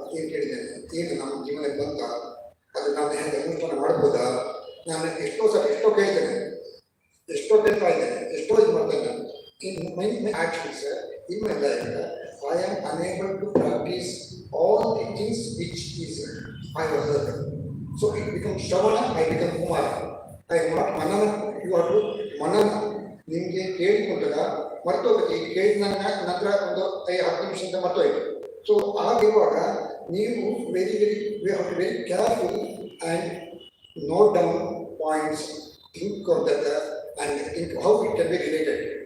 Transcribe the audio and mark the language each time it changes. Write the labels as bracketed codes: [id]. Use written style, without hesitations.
[kn] ಏನು ಕೇಳಿದ್ದೇನೆ, ಏನು ನಮ್ಮ ಜೀವನಕ್ಕೆ ಬಂತ, ಅದು ನಾನು ಹೇಗೆ ಅನುಷ್ಠಾನ ಮಾಡ್ಬೋದಾ, ನಾನು ಎಷ್ಟೋ ಸಲ ಎಷ್ಟೋ ಕೇಳ್ತೇನೆ, ಎಷ್ಟೋ ಕೇಳ್ತಾ ಇದ್ದೇನೆ, ಎಷ್ಟೋ ಇದು ಮಾಡ್ತೇನೆ. [en] In my actions in my life I am unable to practise all the things which is I have heard. So it becomes Shravana, I become Kumara. I am not Manana. You are to Manana. [kn] ನಿಮಗೆ ಕೇಳಿಕೊಂಡಾಗ ಮರ್ತೋಗುತ್ತೆ, ಕೇಳಿದ ನಂತರ ಒಂದು 10 ನಿಮಿಷದಿಂದ ಮರ್ತೋಯ್ತು. [en] so [kn] ಆಗಿರುವಾಗ ನೀವು [en] Very careful and note down points, think of that and think how it can be related.